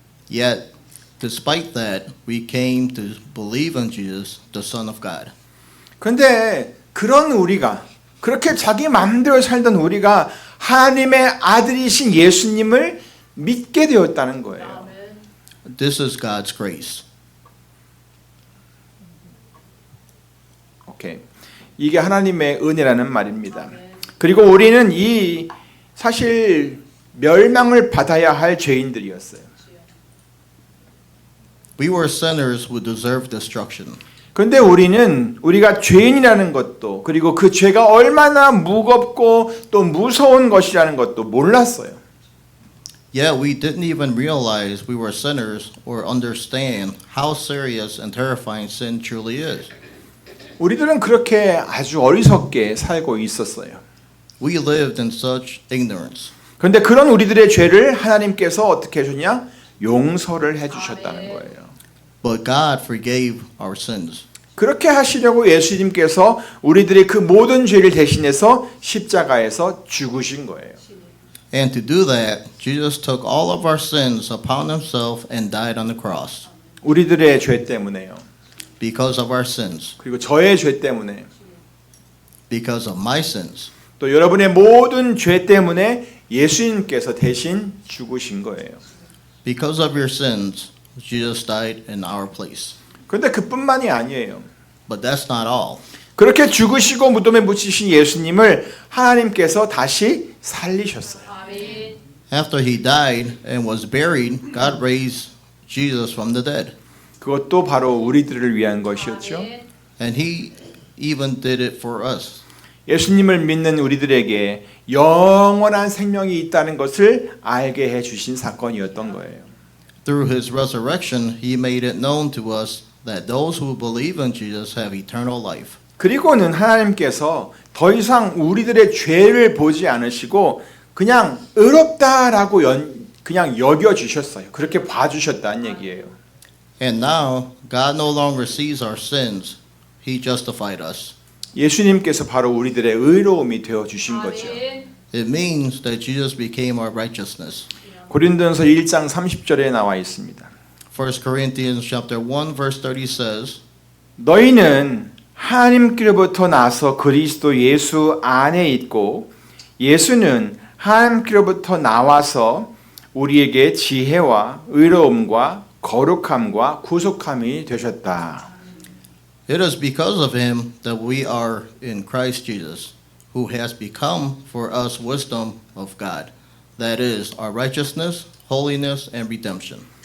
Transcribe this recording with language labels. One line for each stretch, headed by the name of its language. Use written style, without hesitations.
English: Yet, despite that, we came to believe in Jesus, the Son of God.
Korean: 그런데 그런 우리가 그렇게 자기 마음대로 살던 우리가 하나님의 아들이신 예수님을 믿게 되었다는 거예요.
English: This is God's grace. 오케이.
Korean: 이게 하나님의 은혜라는 말입니다. 그리고 우리는 이 사실 멸망을 받아야 할 죄인들이었어요.
English: We were sinners who deserved destruction.
Korean: 그런데 우리가 죄인이라는 것도 그리고 그 죄가 얼마나 무겁고 또 무서운 것이라는 것도 몰랐어요.
English: Yet we didn't even realize we were sinners or understand how serious and terrifying sin truly is.
Korean: 우리들은 그렇게 아주 어리석게 살고 있었어요.
English: We lived in such ignorance.
Korean: 그런데 그런 우리들의 죄를 하나님께서 어떻게 해주냐? 용서를 해주셨다는 거예요.
English: But God forgave our sins.
Korean: 그렇게 하시려고 예수님께서 우리들의 그 모든 죄를 대신해서 십자가에서 죽으신 거예요.
English: And to do that, Jesus took all of our sins upon himself and died on the cross.
Korean: 우리들의 죄 때문에요.
English: Because of our sins.
Korean: 그리고 저의 죄 때문에
English: Because of my sins.
Korean: 또 여러분의 모든 죄 때문에 예수님께서 대신 죽으신 거예요.
English: Because of your sins, Jesus died in our place.
Korean: 그런데 그뿐만이 아니에요.
English: But that's not all.
Korean: 그렇게 죽으시고 무덤에 묻히신 예수님을 하나님께서 다시 살리셨어요.
English: After he died and was buried, God raised Jesus from the dead.
Korean: 그것도 바로 우리들을 위한 것이었죠.
English: And he even did it for us.
Korean: 예수님을 믿는 우리들에게 영원한 생명이 있다는 것을 알게 해 주신 사건이었던 거예요.
English: Through his resurrection, he made it known to us that those who believe in Jesus have eternal life.
Korean: 그리고는 하나님께서 더 이상 우리들의 죄를 보지 않으시고 그냥 의롭다라고 그냥 여겨 주셨어요. 그렇게 봐 주셨다는 얘기예요.
English: And now, God no longer sees our sins. He justified us.
Korean: 예수님께서 바로 우리들의 의로움이 되어 주신 거죠.
English: It means that Jesus became our righteousness.
Korean: 고린도전서 1장 30절에 나와 있습니다.
English: 1 Corinthians chapter 1 verse 30 says,
Korean: 너희는 하나님께로부터 나서 그리스도 예수 안에 있고 예수는 하나님께로부터 나와서 우리에게 지혜와 의로움과 거룩함과 구속함이 되셨다.
English: It is because of him that we are in Christ Jesus, who has become for us wisdom of God, that is, our righteousness, holiness, and redemption.